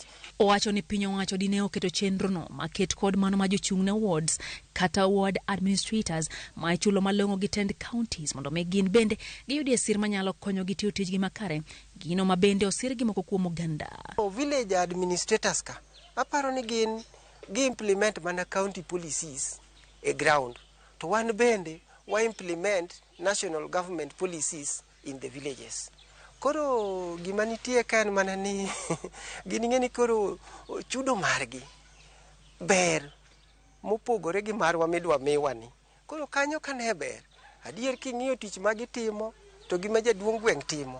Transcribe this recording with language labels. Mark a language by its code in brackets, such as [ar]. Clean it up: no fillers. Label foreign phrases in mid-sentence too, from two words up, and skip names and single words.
[luo] Owacho ni piny owacho dine oketo chenro no maket kod mano ma jochung' ne wards kata [en] ward administrators [luo] ma ichulo malong'o gi tend counties mondo me gin bende giyudie sir manyalo konyo gi tiyo tijgi makare gino ma bende osir gi moko kuom oganda. [en] Village administrators [luo] ka aparo ni gin gi implement mana [en] county policies [luo] e ground to wan bende wa [en] implement national government policies in the villages. [luo] Koro gima nitie kan mana ni gining'eni koro chudo margi ber mopogore gi marwa midwa miwani. Koro kanyo kane ber adier king'iyo tich magitimo to gima jaduong' gweng timo.